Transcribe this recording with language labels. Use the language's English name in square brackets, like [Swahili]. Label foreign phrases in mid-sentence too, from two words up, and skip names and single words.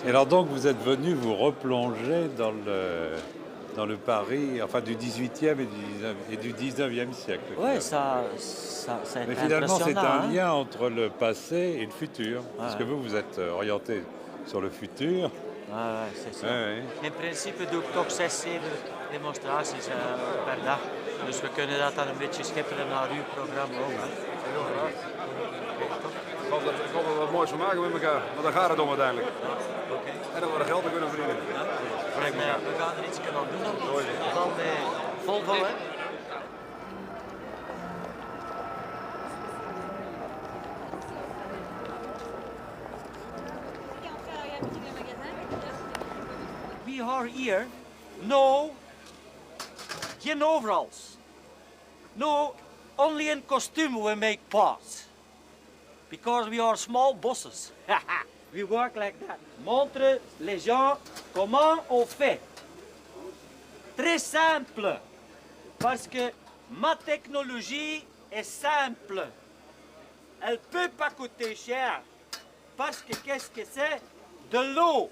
[French] Et alors donc vous êtes venu vous replonger dans le Paris, enfin du 18e et du 19e siècle. Oui, finalement. ça a Mais été finalement c'est impressionnant, un hein. lien entre le passé et le futur. Parce que Ouais. vous êtes orienté sur le futur. Ouais, c'est ça. Ouais, [Dutch] In principe doe ik toch 6, 7 demonstraties per dag. Dus we kunnen dat dan een beetje schipperen naar uw programma ook. Hè. Ik hoop dat we wat moois van maken met elkaar, want daar gaat het om uiteindelijk. En dat we er geld aan kunnen verdienen. We gaan er iets aan doen. Vol, hè? [English] We are here. [Dutch] No, geen overalls. [English] No, only in costume we make parts. Because we are small bosses. We work like that. [French] Montre les gens comment on fait. Très simple. Parce que ma technologie est simple. Elle ne peut pas coûter cher. Parce que qu'est-ce que c'est? De l'eau.